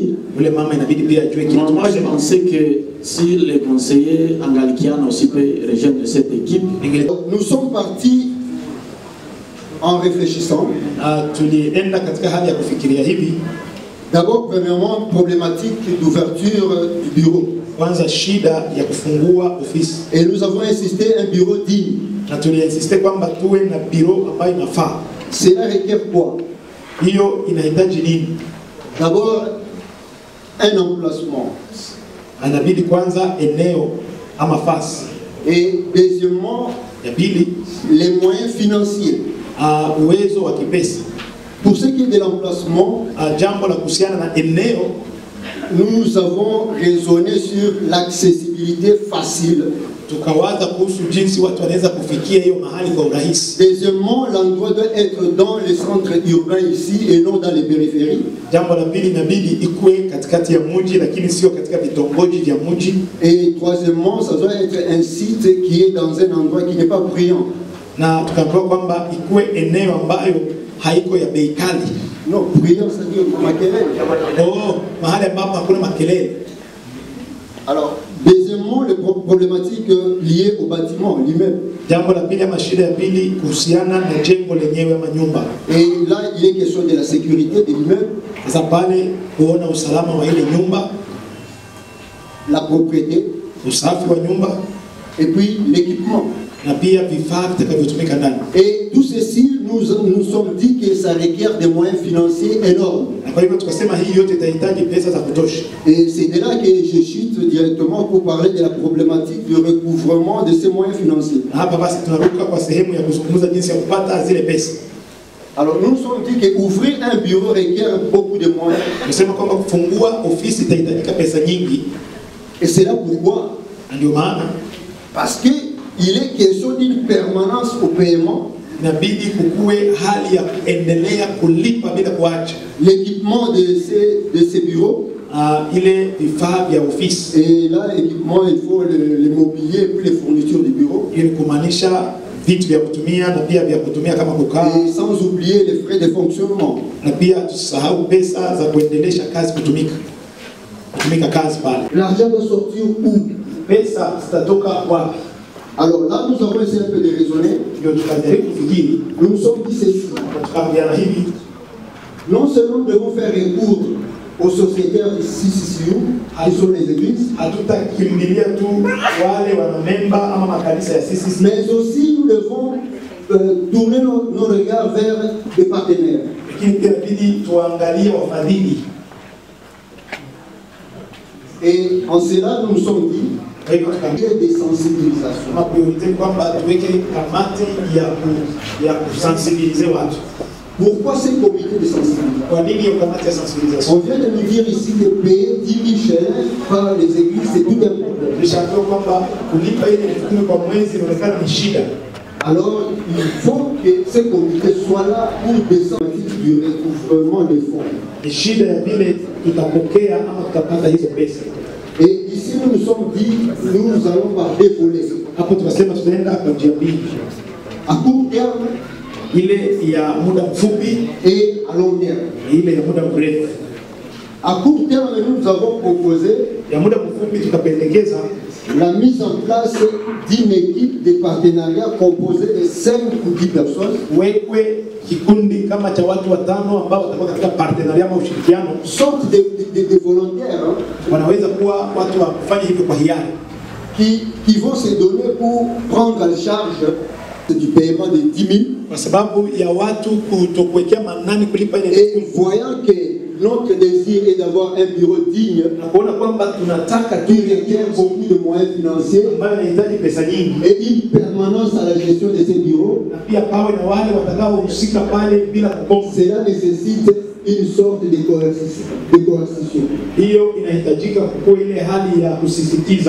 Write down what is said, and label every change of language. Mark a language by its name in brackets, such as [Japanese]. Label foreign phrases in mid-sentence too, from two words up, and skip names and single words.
[French] Moi, je pensais que si les conseillers angalikiens aussi peuvent rejoindre cette équipe. Nous sommes partis en réfléchissant D'abord, premièrement, problématique d'ouverture du bureau. [Swahili] Kwanza shida ya kufungua ofisi. [French] Et nous avons insisté un bureau digne. [Swahili] Na tuliinsiste kwamba tuwe na bureau ambayo inafaa. [French] Cela requiert quoi? [Swahili] Hiyo inahitaji nini? [French] D'abord, un emplacement. [Swahili] Anabidi kwanza eneo ama fasi. [French] Et deuxièmement, [Swahili] ya pili, [French] les moyens financiers. [Swahili] Uwezo wa kipesa. [French] Pour ce qui est de l'emplacement, [Swahili] jambo la kuhusiana na eneo, [French] nous avons raisonné sur l'accessibilité facile. [Swahili] Tukawaza kuhusu jinsi watu wanaweza kufikia hiyo mahali kwa urahisi. [French] Deuxièmement, l'endroit doit être dans les centres urbains ici et non dans les périphéries. [Swahili] Jambo la pili, inabidi ikue katikati ya mji lakini sio katika vitongoji vya mji. [French] Et troisièmement, ça doit être un site qui est dans un endroit qui n'est pas bruyant. [Swahili] Na tukaambiwa kwamba ikue eneo ambayo haiko ya bei kali. [French] Non, bruyant, ça dit makelele. [Swahili] Oh, mahali ambapo hakuna makelele. [French] Alors, deuxièmement, les problématiques liées au bâtiment, l'immeuble. [Swahili] Jambo la pili ama shida ya pili kuhusiana na jengo lenyewe ama nyumba. [French] Et là, il est question de la sécurité de l'immeuble. [Swahili] Sasa pale kuona usalama wa ile nyumba, [French] la propriété, [Swahili] usafi wa nyumba, [French] et puis l'équipement. [Swahili] Na pia vifaa vitakavyotumika ndani. [French] Et tout ceci, nous sommes dit que ça requiert des moyens financiers énormes. [Swahili] Kwa hivyo tukasema hii yote itahitaji pesa za kutosha. [French] Et c'est de là que je chute directement pour parler de la problématique du recouvrement de ces moyens financiers. [Swahili] Hapa basi tunaruka kwa sehemu ya kuzungumza jinsi ya kupata zile pesa. [French] Alors nous nous sommes dit que ouvrir un bureau requiert beaucoup de moyens. [Swahili] Tunasema kwamba kufungua ofisi itahitajika pesa nyingi. [French] Et c'est là pourquoi, [Swahili] ndio maana, [French] parce que il est question d'une permanence au paiement. [Swahili] Inabidi kukue hali ya kuendelea kulipa bila kuacha. [French] L'équipement de ces bureaux, [Swahili] ile vifaa vya ofisi. [French] Et là, équipement, il faut le mobilier et puis les fournitures du bureau. [Swahili] Ili kumaanisha vitu vya kutumia na pia vya kutumia kama kukaa. [French] Et sans oublier les frais de fonctionnement. [Swahili] Na pia tusahau pesa za kuendelesha kazi kutumika kazi pale. [French] L'argent doit sortir où? [Swahili] Pesa zitatoka wapi? [French] Alors là, nous avons essayé un peu de raisonner. Nous nous sommes dit ceci. Non seulement nous devons faire recours aux sociétaires ici, qui sont les églises, mais aussi nous devons tourner nos regards vers des partenaires. Et en cela, nous nous sommes dit, des sensibilisations. Ma priorité [Swahili] kwamba tuweke kamati ya kusensibiliser watu. [French] Pourquoi ces comités de sensibilisation? [Swahili] Kwa nini hiyo kamati ya sensibilisation? [French] On vient de nous dire ici que payer 10 000 shillings par les églises, c'est tout un problème. [Swahili] Nishaambiwa kwamba kulipa ile 10,000 kwa mwezi inaonekana ni shida. [French] Alors, il faut que ces comités soient là pour descendre du recouvrement des fonds. [Swahili] Ni shida ya vile tutapokea ama tutapata hizo pesa. [French] Et ici, nous nous sommes dit, nous allons par deux volets. [Swahili] Hapo tunasema tutaenda kwa njia mbili. [French] À court terme, [Swahili] ile ya muda mfupi, [French] et à long terme. [Swahili] Ile ya muda mrefu. [French] À court terme, nous avons proposé [Swahili] ya muda mfupi tukapendekeza [French] la mise en place d'une équipe de partenariat composée de 5 ou 10 personnes. [Swahili] Wekwe kikundi kama cha watu 5 ambao watakuwa katika partenariat ama ushirikiano, [French] sorte de volontaires, [Swahili] wanaweza kuwa watu wa kufanya hivyo kwa hiari, [French] qui vont se donner pour prendre en charge du paiement de 10 000. [Swahili] Kwa sababu ya watu kutokuwekea manani kulipa ile. [French] Et voyant que notre désir est d'avoir un bureau digne, [Swahili] nakuona kwamba tunataka [French] qui requiert beaucoup de moyens financiers, [Swahili] ambayo inahitaji pesa nyingi, [French] et une permanence à la gestion de ces bureaux, [Swahili] na pia pawe na wale watakaohusika pale bila kukosa. [French] Cela nécessite une sorte de coercition. [Swahili] Hiyo inahitajika kwa ile hali ya kusisitiza.